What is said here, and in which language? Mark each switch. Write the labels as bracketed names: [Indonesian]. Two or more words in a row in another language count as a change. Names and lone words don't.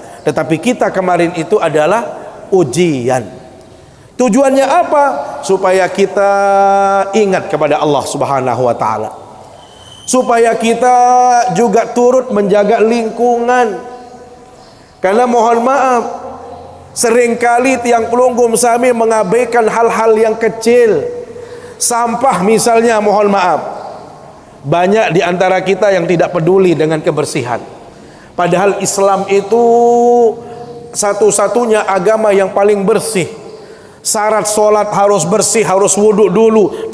[Indonesian] Tetapi kita kemarin itu adalah ujian. Tujuannya apa? Supaya kita ingat kepada Allah [Arabic] سبحانه وتعالى. [Indonesian] Supaya kita juga turut menjaga lingkungan. Karena mohon maaf, seringkali [Sasak] tiang pelunggum sami [Indonesian] mengabaikan hal-hal yang kecil. Sampah misalnya, mohon maaf, banyak di antara kita yang tidak peduli dengan kebersihan. Padahal Islam itu satu-satunya agama yang paling bersih. Syarat solat harus bersih, harus wudhu dulu.